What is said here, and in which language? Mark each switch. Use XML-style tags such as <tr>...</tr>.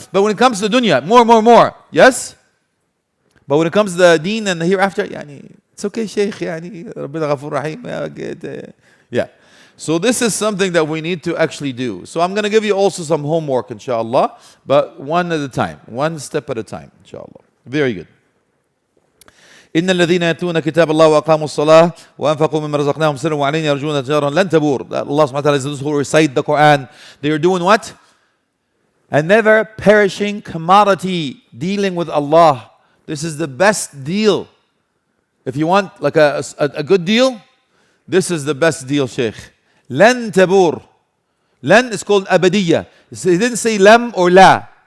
<en>But when it comes to dunya, more. Yes? But when it comes to the deen and the hereafter, yani, it's okay, Shaykh. Yani,</en> <ar>Rabbina Ghafur Rahim.</ar> <en>Yeah. So this is something that we need to actually do. So I'm going to give you also some homework, inshallah, but one at a time, one step at a time, inshallah. Very good.</en> <ar>إن الذين يتلون كتاب الله وأقاموا الصلاة وأنفقوا مما رزقناهم سرا وعلينا يرجون تجارا لن تبور.</ar> <en>Allah subhanahu wa ta'ala says who recite the Quran, they are doing what? A never perishing commodity, dealing with Allah. This is the best deal. If you want like a good deal, this is the best deal, Shaykh.</en> <ar>لن تبور.</ar> <en>Lan is called abadiyya. He didn't say lam or la.</en>